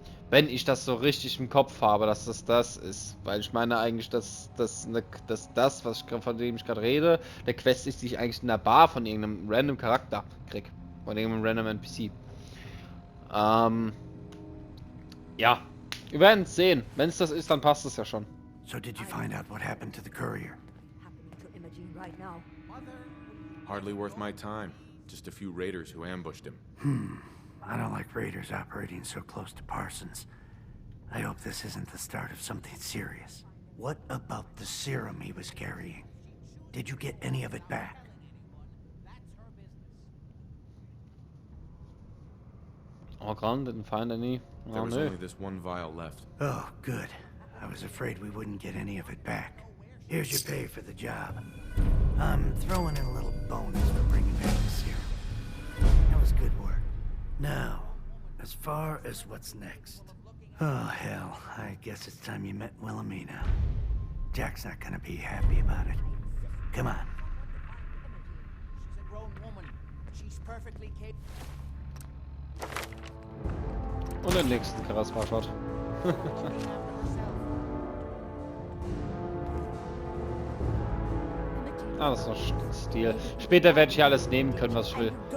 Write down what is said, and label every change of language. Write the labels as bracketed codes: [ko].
[de] Wenn ich das so richtig im Kopf habe, dass das ist. Weil ich meine eigentlich, dass von dem ich gerade rede, der Quest ist, die ich eigentlich in der Bar von irgendeinem random Charakter krieg. Von irgendeinem random NPC. Ja. Wir werden es sehen. Wenn es das ist, dann passt es ja schon. [en] So did you find out what happened to the courier? Happening to Imogene right now. Hardly worth my time. Just a few raiders who ambushed him. I don't like raiders operating so close to Parsons. I hope this isn't the start of something serious. What about the serum he was carrying? Did you get any of it back? Oh, Grand didn't find any. There was only this one vial left. Oh, good. I was afraid we wouldn't get any of it back. Here's your pay for the job. I'm throwing in a little bonus for bringing back the serum. That was good work. Now, as far as what's next. Oh, hell. I guess it's time you met Wilhelmina. Jack's not gonna be happy about it. Come on. She's a grown woman. She's perfectly capable. [de] Und den nächsten Charisma-Shot. Ah, das ist noch Stil. Später werde ich hier alles nehmen können, was ich will.